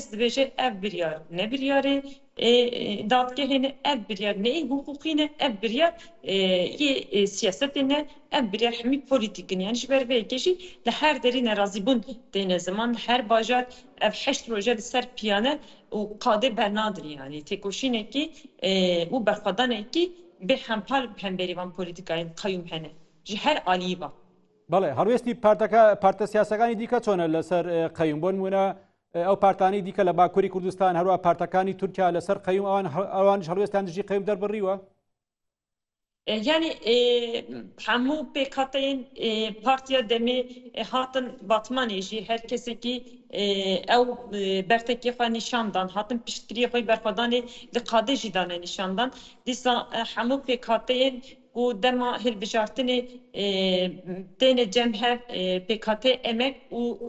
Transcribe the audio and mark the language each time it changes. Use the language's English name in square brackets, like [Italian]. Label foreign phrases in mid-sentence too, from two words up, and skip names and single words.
[Kurdish] dibêje ev biryar ne biryarê dadgehê ne ev biryar ne hukukî ne ev biryar yê siyasetê ne ev biryar hemî polîtîkin yani ji ber vê yekê jî li her derî nerazîbûn têne ziman her bajar ev heşt roje li ser piyane û qadê bernadir yani têkoşînekî û berxwedanekî bê hempal hemberîvan polîtîkayên qeyûm hene ji her aliyî va. [Central Kurdish] بەڵێ هەڵوێستی پارتە سیاسەکانی دیکە چۆنە لەسەر قەیوم بۆ نمونە ئەو پارتانی دیکە لە باکووری کوردستان هەروە پارتەکانی تورکیا لەسەر قەیوم ئەوانش هەڵوێستیان دژی قەیوم دەربڕیوە؟ [Kurdish] Yani hemû pêkhateyên partiya demê hatin batmanê jî herkesekî ew bertekê xwe nîşan dan hatin piştgiriyê xwe berxwedanê li qadê jî dane nîşan dan dîsa hemû pêkhateyên ku dema hilbijartinê têne cem hev pêkhatê emek û